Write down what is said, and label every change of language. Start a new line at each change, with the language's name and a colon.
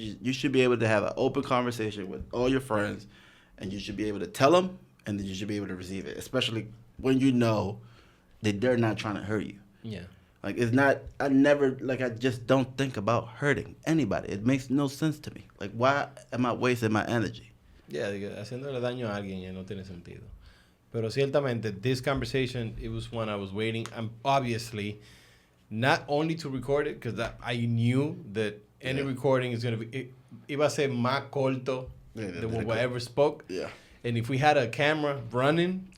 English: You should be able to have an open conversation with all your friends, and you should be able to tell them, and then you should be able to receive it, especially when you know that they're not trying to hurt you. Yeah. Like, I just don't think about hurting anybody. It makes no sense to me. Like, why am I wasting my energy?
Spanish: Yeah, haciéndole daño a alguien ya no tiene sentido. Pero ciertamente,
English: this conversation, it was one I was waiting. I'm obviously not only to record it, because I knew that any recording is going to be,
Spanish: iba a ser más corto
English: than what I ever spoke. Yeah. And if we had a camera running